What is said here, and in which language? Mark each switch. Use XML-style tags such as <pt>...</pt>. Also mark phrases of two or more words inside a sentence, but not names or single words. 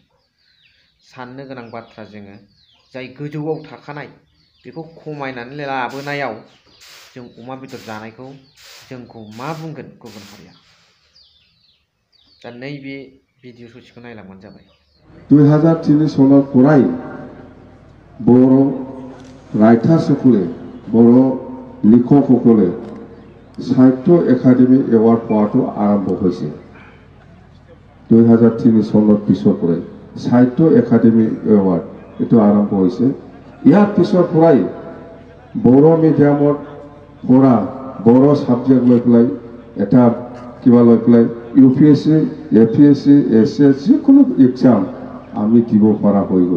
<brx>साननो गोनां बाथ्रा, जोङो जाय गोजौआव थाखानाय बेखौ खमायनानै लाबोनायाव जों अमा बेदर जानायखौ जोंखौ मा बुंगोन गुबुन हारिया? दा नैबे भिडिअ ससेखौ नायलांबानो जाबाय। 2003 सनाव फराय बर' राइटार्सসকলে,</brx> <as>बर' লিখকসকলে সাহিত্য একাডেমি এৱাৰ্ড পোৱাটো আৰম্ভ হৈছে। 2003 চনৰ পিছৰ পৰাই সাহিত্য একাডেমি এৱাৰ্ড এইটো আৰম্ভ হৈছে। ইয়াৰ পিছৰ পৰাই বড়ো মিডিয়ামত পঢ়া, বড়ো ছাবজেক্ট লৈ পেলাই এটা কিবা লৈ পেলাই UPSC, APSC, SS যিকোনো এক্সাম আমি দিব পৰা হৈ গ'ল।</as>